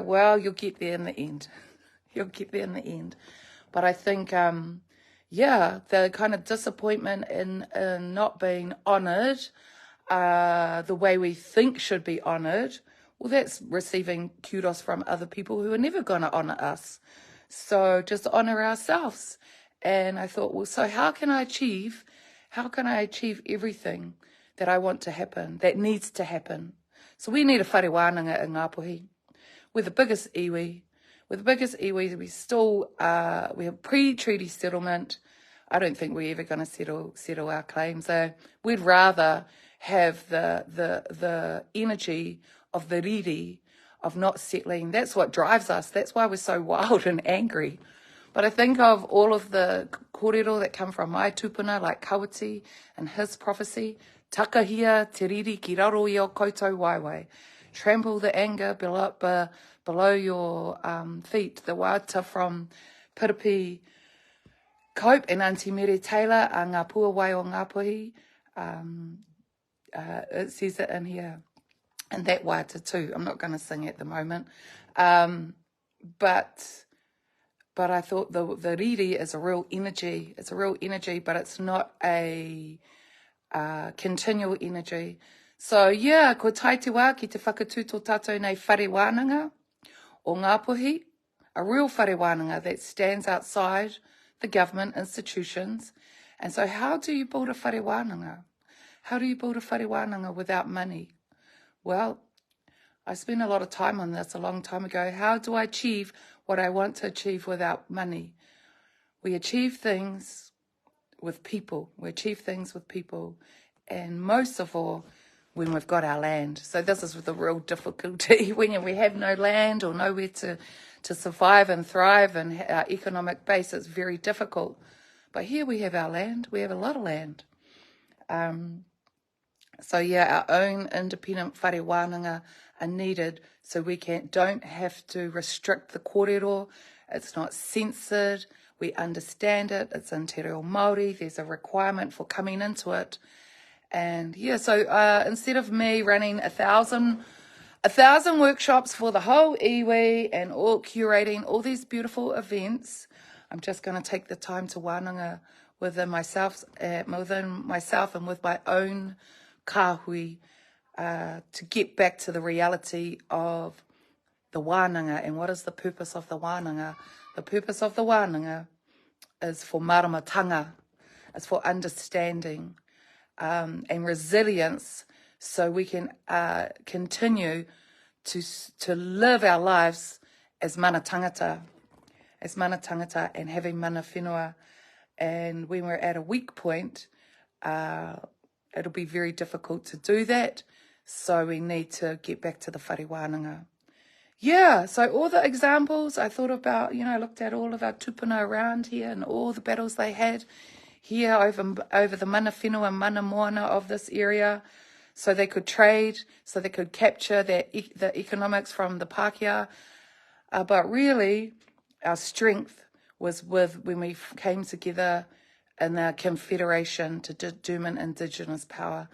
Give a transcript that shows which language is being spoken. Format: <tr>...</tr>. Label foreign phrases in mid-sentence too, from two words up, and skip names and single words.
<en>Well, you'll get there in the end. But I think, the kind of disappointment in not being honoured, the way we think should be honoured, well, that's receiving kudos from other people who are never going to honour us. So just honour ourselves. And I thought, well, so how can I achieve How can I achieve everything that I want to happen, that needs to happen? So we need a</en> <mi>whare wānanga</mi> <en>in Ngāpuhi. We're the biggest iwi. We're the biggest iwi. We still, we have pre-treaty settlement. I don't think we're ever going to settle our claims. So we'd rather have the energy of the riri, of not settling. That's what drives us. That's why we're so wild and angry. But I think of all of the korero that come from my tupuna, like Kawati and his prophecy,</en> <mi>takahia te riri ki raro i o koutou waiwai.</mi> <en>Trample the anger below your feet. The wāta from Piripi Cope and Auntie Mere Taylor,</en> <mi>a ngā puawai o Ngāpuhi.</mi> <en>It says it in here. And that wāta too. I'm not going to sing at the moment. But I thought the riri is a real energy. It's a real energy, but it's not a continual energy. So, yeah,</en> <mi>ko tai te wā ki te whakatū tō tātou nei whare wānanga o Ngāpuhi,</mi> <en>a real</en> <mi>whare wānanga</mi> <en>that stands outside the government institutions. And so how do you build a</en> <mi>whare wānanga?</mi> <en>How do you build a</en> <mi>whare wānanga</mi> <en>without money? Well, I spent a lot of time on this a long time ago. How do I achieve what I want to achieve without money? We achieve things with people. We achieve things with people. And most of all, when we've got our land. So this is the real difficulty. When we have no land or nowhere to survive and thrive and our economic base, it's very difficult. But here we have our land. We have a lot of land. So yeah, our own independent</en> <mi>whare wānanga</mi> <en>are needed so we don't have to restrict the korero. It's not censored. We understand it. It's in</en> <mi>te reo Māori.</mi> <en>There's a requirement for coming into it. And yeah, so instead of me running 1,000 workshops for the whole iwi and all curating all these beautiful events, I'm just going to take the time to wānanga within myself and with my own kāhui to get back to the reality of the wānanga. And what is the purpose of the wānanga? The purpose of the wānanga is for Maramataka. It's for understanding and resilience, so we can continue to live our lives as</en> <mi>mana tangata,</mi> <en>and having</en> <mi>mana whenua.</mi> <en>And when we're at a weak point, it'll be very difficult to do that. So we need to get back to the</en> <mi>whare wānanga.</mi> <en>Yeah, so all the examples I thought about, I looked at all of our tupuna around here and all the battles they had here over the</en> <mi>mana whenua</mi> <en>and</en> <mi>mana moana</mi> <en>of this area, so they could trade, so they could capture the economics from the Pākehā. But really, our strength was when we came together in the confederation to determine Indigenous power.</en>